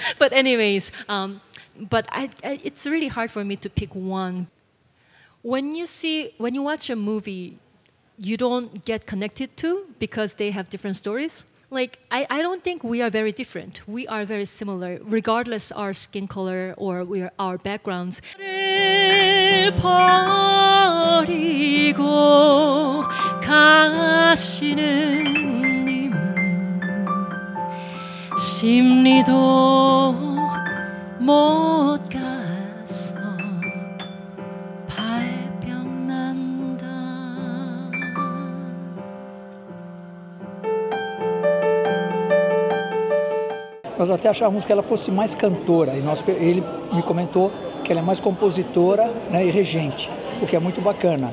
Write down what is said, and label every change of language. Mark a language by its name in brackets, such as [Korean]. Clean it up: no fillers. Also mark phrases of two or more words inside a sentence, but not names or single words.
[English] But anyways, it's really hard for me to pick one. When you watch a movie, you don't get connected to because they have different stories. Like, I don't think we are very different. We are very similar, regardless our skin color or our backgrounds. [Korean] 버리고 가시는 님은 심리도 못 가서 [Portuguese] Nós até achávamos que ela fosse mais cantora, e ele me comentou que ela é mais compositora, né, e regente, o que é muito bacana.